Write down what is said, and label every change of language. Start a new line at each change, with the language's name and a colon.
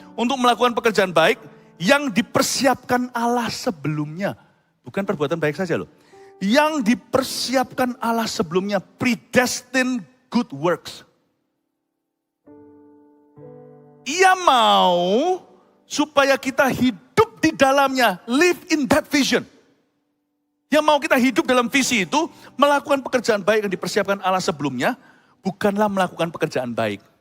Indonesian: Untuk melakukan pekerjaan baik yang dipersiapkan Allah sebelumnya. Bukan perbuatan baik saja loh. Yang dipersiapkan Allah sebelumnya.
English: Predestined good works.
Indonesian: Ia mau supaya kita hidup di dalamnya.
English: Live in that vision.
Indonesian: Yang mau kita hidup dalam visi itu, melakukan pekerjaan baik yang dipersiapkan Allah sebelumnya, bukanlah melakukan pekerjaan baik.